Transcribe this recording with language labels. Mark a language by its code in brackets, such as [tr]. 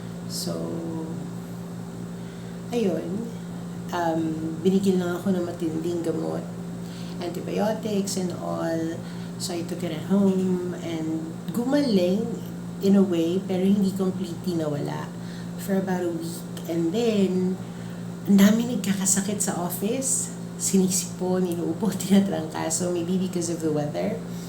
[tl] So, ayun, binigyan lang ako ng matinding gamot, [en] antibiotics and all. So, I took it at home and gumaling in a way, [tl] pero hindi completely nawala [en] for about a week. [tl] And then, ang dami nagkakasakit sa office. Sinisipon, inuupo, tinatrangkaso, [en] maybe because of the weather.